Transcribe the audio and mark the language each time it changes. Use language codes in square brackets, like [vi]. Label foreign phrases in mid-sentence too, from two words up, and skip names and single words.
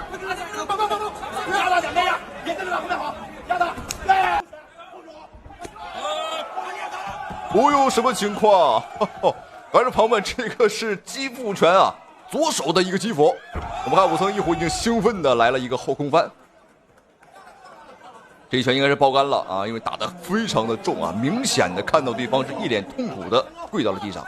[zh] 压到两边呀，别跟着往后面跑，压到。哦呦，什么情況？觀眾朋友們，這個是擊負拳啊，左手的一個擊負。我們看武僧一虎已經興奮的來了一個後空翻，這一拳應該是爆肝了啊，因為打得非常的重啊，明顯的看到對方是一臉痛苦的跪到了地上。